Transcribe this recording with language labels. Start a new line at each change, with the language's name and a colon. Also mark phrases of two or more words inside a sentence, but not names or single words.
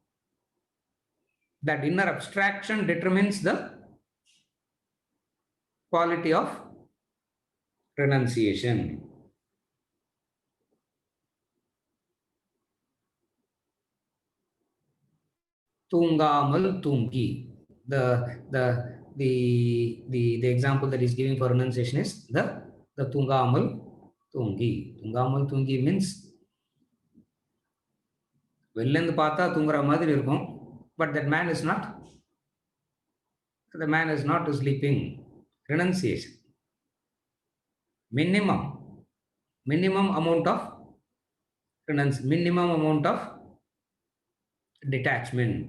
English: That inner abstraction determines the quality of renunciation.
Tamil: தூங்காமல் தூங்கி. The example that is giving for renunciation is the தூங்காமல் தூங்கி. தூங்காமல் தூங்கி means வெளிலேருந்து பார்த்தா தூங்குற மாதிரி இருக்கும்,
English: but that man is not. The man is not sleeping. Renunciation. Minimum amount of minimum amount of detachment.